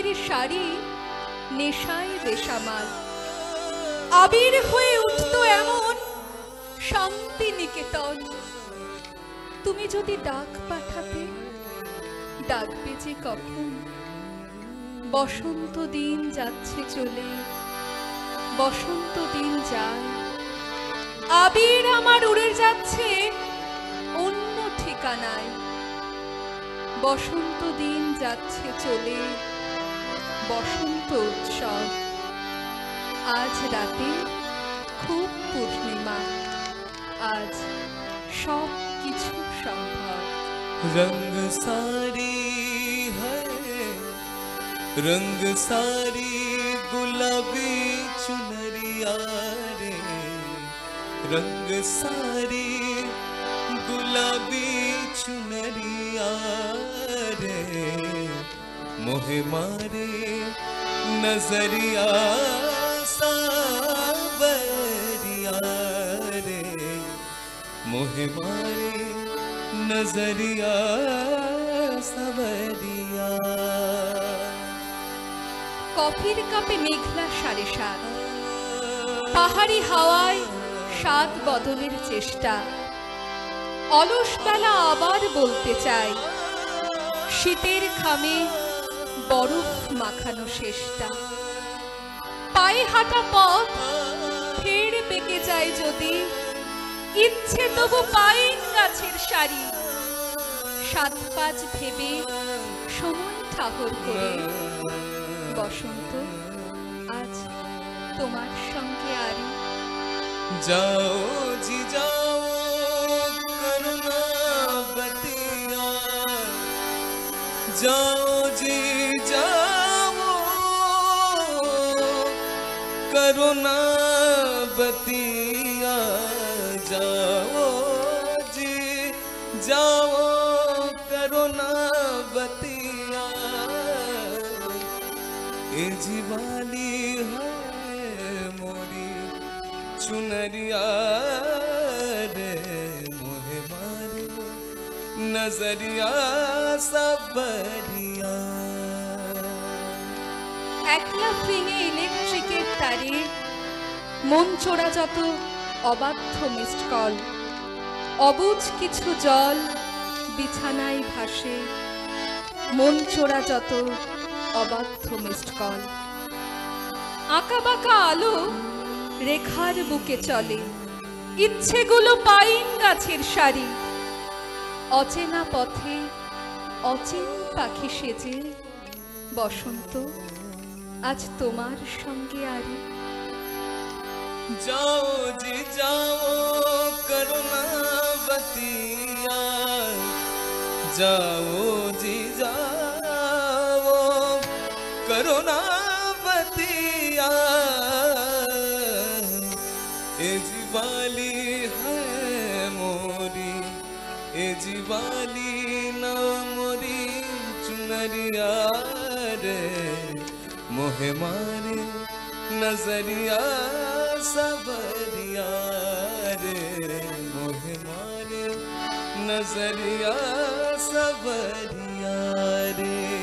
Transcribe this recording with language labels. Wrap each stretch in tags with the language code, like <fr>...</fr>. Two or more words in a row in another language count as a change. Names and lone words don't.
<bn>শাড়ি নেশায় বেসামাল আবির হয়ে উঠত এমন শান্তি নিকেতন তুমি যদি ডাক পাঠাতে ডাকবে যে কখন বসন্ত দিন যাচ্ছে চলে বসন্ত দিন যায় আবির আমার উড়ে যাচ্ছে অন্য ঠিক ঠিকানায়। বসন্ত দিন যাচ্ছে চলে, বসন্ত উৎসব। আজ রাতে খুব পূর্ণিমা, আজ সব কিছু সম্ভব।</bn> <hi>रंग सारी है रंग सारी गुलाबी चुनरिया रे, रंग सारी गुलाबी चुनरिया रे, मोहे मारे नजरिया सावरिया रे, मोहे मारे नजरिया सावरिया।</hi> <bn>কফির কাপে মেঘলা 7:30, পাহাড়ি হাওয়ায় স্বাদ বদলের চেষ্টা। অলস বেলা আবার বলতে চাই, শীতের খামে বরফ মাখানো শেষটা। পায়ে হাঁটা পথ ফের বেঁকে যায় যদি, ইচ্ছে তবু পাইন গাছের সারি। 7-5 ভেবে সময় ঠাহর করে, বসন্ত আজ তোমার সঙ্গে আরি।</bn> <hi>जाओ जी जाओ करुणा बतिया, जाओ जी जाओ करुणा बतिया, जाओ जी जाओ करुणा बतिया, ए जीवाली है मोरी चुनरिया रे, मोहे मारे नजरिया सावरिया।</hi> <bn>একলা ফিঙে ইলেকট্রিকের তারে মন চোরা যত অবাধ্য</bn> <en>missed call.</en> <bn>অবুঝ কিছু জল বিছানায় ভাসে, মন চোরা যত অবাধ্য</bn> <en>missed call.</en> <bn>আঁকা বাঁকা আলো রেখার বুকে চলে, ইচ্ছেগুলো পাইন গাছের সারি। অচেনা পথে অচেন পাখি সেজে, বসন্ত আজ তোমার সঙ্গে আরি।</bn> <hi>जाओ जी जाओ करुणा बतिया, जाओ जी जाओ करुणा बतिया, ए जीवाली है मोरी, ए जीवाली ना मोरी चुनरिया रे, मोहे मारे नजरिया सावरिया रे, मोहे मारे नजरिया सावरिया रे।</hi>